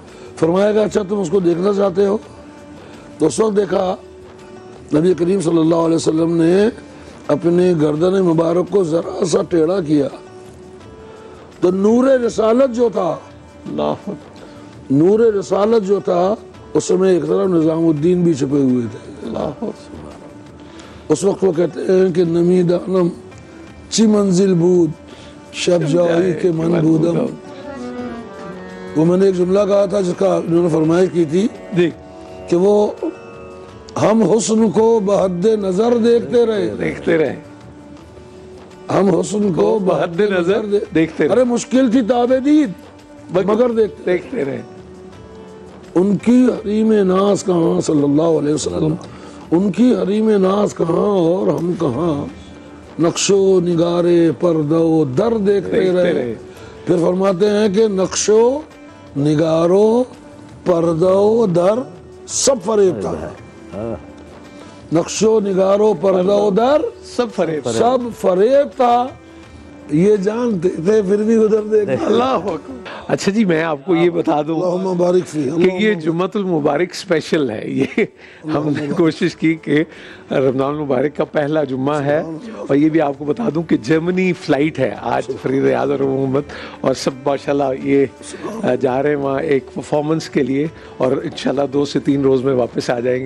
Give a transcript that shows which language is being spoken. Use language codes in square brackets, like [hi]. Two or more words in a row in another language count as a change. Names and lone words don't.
[ur] فرمایا کہ اچھا تم اس کو دیکھنا چاہتے ہو؟ تو اس وقت دیکھا نبی کریم [ar] صلی اللہ علیہ وسلم [ur] نے اپنے گردن مبارک کو ذرا سا ٹیڑھا کیا تو نور رسالت جو تھا، نور رسالت جو تھا اس میں ایک طرف نظام الدین بھی چھپے ہوئے تھے۔ [fa] اس وقت وہ کہتے ہیں کہ نمی دانم چی منزل بود شب جائی کے من بودم۔ [ur] وہ میں نے ایک جملہ کہا تھا جس کا انہوں نے فرمائش کی تھی کہ وہ ہم حسن کو بحد نظر دیکھتے رہے، ہم حسن کو بحد نظر دیکھتے رہے، ارے مشکل تھی تابع دید مگر دیکھتے رہے۔ ان کی حریم ناز کہاں [ar] صلی اللہ علیہ وسلم، [ur] ان کی حریم ناز کہاں اور ہم کہاں، نقش و نگار پردہ و در دیکھتے رہے۔ پھر فرماتے ہیں کہ نقش و نگار و پردہ و در سب فریب تھا، نقش و نگار و پردہ و در سب فریب تھا، یہ جانتے تھے پھر بھی ادھر دیکھ۔ اللہ اکبر۔ اچھا جی میں آپ کو یہ بتا دوں [ar] اللہم بارک فی [ur] کہ یہ جمعۃ المبارک اسپیشل ہے، یہ ہم نے کوشش کی کہ رمضان المبارک کا پہلا جمعہ ہے، اور یہ بھی آپ کو بتا دوں کہ جرمنی فلائٹ ہے آج فرید ریاض اور محمد، اور سب ماشاءاللہ یہ جا رہے ہیں وہاں ایک پرفارمنس کے لیے، اور انشاءاللہ 2 سے 3 روز میں واپس آ جائیں گے۔